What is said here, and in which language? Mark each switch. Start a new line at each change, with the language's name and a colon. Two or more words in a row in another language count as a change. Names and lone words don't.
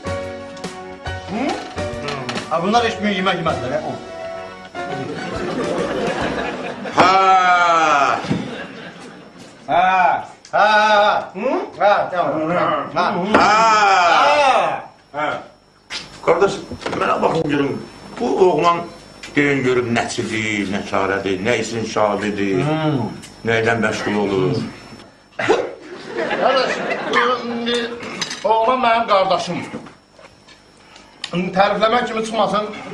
Turkish: Ha bunlar içmiyor, yemek yemezler. Ha, tamam. Kardeş,
Azerbaijani: mənə baxın görüm. Bu oğlan deyin görüm nəçidir, nə çarədir, nə isin şabidir, nəylə məşğul olur. Qardaş, oğlan mənim qardaşımdır. Tərifləmək kimi çıxmasın.